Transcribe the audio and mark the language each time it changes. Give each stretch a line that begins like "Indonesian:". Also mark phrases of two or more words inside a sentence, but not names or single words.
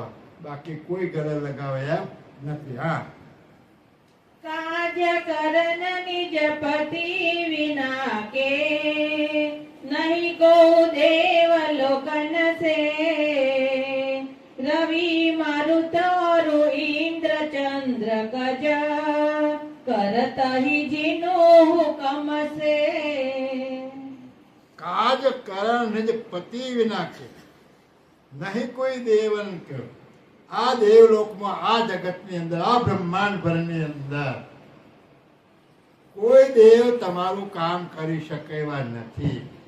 Gujarati: બાકી કોઈ ગળે લગાવે એમ નથી. હા,
Hindi: कार्य करन निज पति विना के नहीं को देव लोकन से रवि मारुत और इंद्र चंद्र गज करत ही जिनो हुकम से. काज करण निज पति विना के नहीं कोई देवन के.
Gujarati: આ દેવલોકમાં, આ જગતની અંદર, આ બ્રહ્માંડ ભરની અંદર કોઈ દેવ તમારું કામ કરી શકે એવા નથી.